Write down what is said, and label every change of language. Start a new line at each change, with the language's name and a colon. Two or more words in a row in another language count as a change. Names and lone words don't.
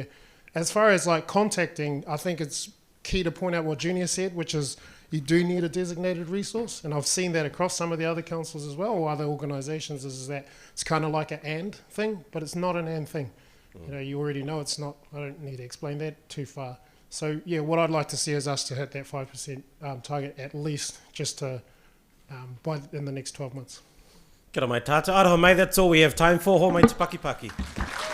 English: As far as like contacting, I think it's key to point out what Junior said, which is you do need a designated resource, and I've seen that across some of the other councils as well, or other organisations, is that it's kind of like an and thing, but it's not an and thing. You already know it's not. I don't need to explain that too far. So yeah, what I'd like to see is us to hit that 5% target at least, just to in the next 12 months.
Māori: Kia ora mai tātou. Aroha mai,
English: that's all we have time for.
Māori: Ho mai te paki paki.